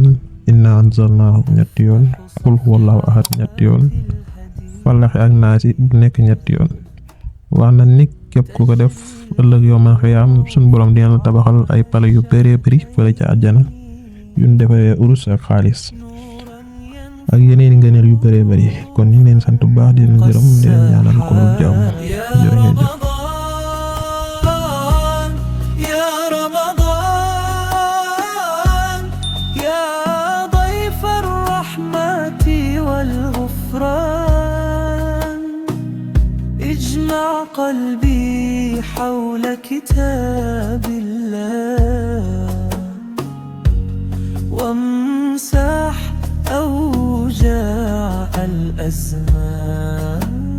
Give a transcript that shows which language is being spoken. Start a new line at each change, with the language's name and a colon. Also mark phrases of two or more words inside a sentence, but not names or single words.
Arabic: إنا أنزلناه
Wolof: ñetti yoon
Arabic: قل هو الله أحد
Wolof: ñetti yoon falaxi ak naasi bu nekk ñetti yoon wax na ni képp ku ko def ëllëg
Arabic: يوم القيامة
Wolof: suñu borom dina la tabaxal ay pale yu bëree bëri fële ca àjjana yuñ defaree urus ak xaalis ak yeneen ngëneel yu bëree bëri kon ñu ngi leen sant bu baax di leen gërëm di leen ñaanal ko jàmm jërë ngeen jëf
Arabic: يا رمضان يا ضيف الرحمة والغفران اجمع قلبي حول كتاب الله وامسح أوجاع الأزمان